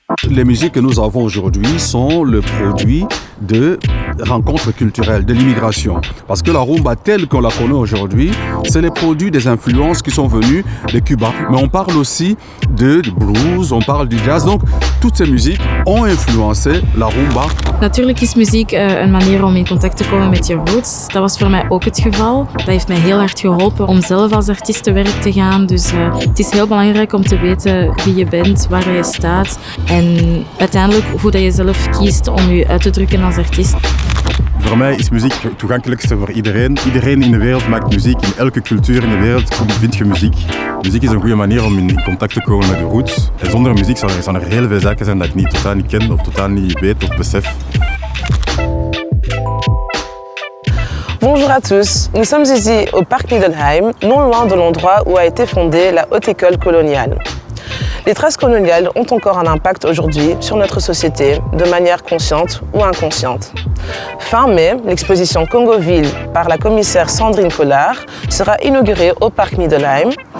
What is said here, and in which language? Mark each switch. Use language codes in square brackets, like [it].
[fr] les musiques que nous avons aujourd'hui sont le produit de rencontres culturelles, de l'immigration. Parce que la rumba telle qu'on la connaît aujourd'hui, c'est les produits des influences qui sont venues de Cuba. Mais on parle aussi de blues, on parle du jazz. Donc, toutes ces musiques ont influencé la rumba. [nl] Natuurlijk is muziek een manier om in contact te komen met je roots. Dat was voor mij ook het geval. Dat heeft mij heel hard geholpen om zelf als artiest te werk te gaan. Dus het is heel belangrijk om te weten wie je bent, waar je staat en uiteindelijk hoe dat je zelf kiest om je uit te drukken als artiest. Voor mij is muziek het toegankelijkste voor iedereen. Iedereen in de wereld maakt muziek. In elke cultuur in de wereld vind je muziek. Muziek is een goede manier om in contact te komen met de roots. En zonder muziek zou er heel veel zaken zijn dat ik totaal niet ken of totaal niet weet of besef. [fr] Bonjour à tous, nous sommes ici au Parc Niddelheim, non loin de l'endroit où a été fondée la Haute École coloniale. Les traces coloniales ont encore un impact aujourd'hui sur notre société, de manière consciente ou inconsciente. Fin mai, l'exposition Congoville par la commissaire Sandrine Collard sera inaugurée au Parc Niddelheim.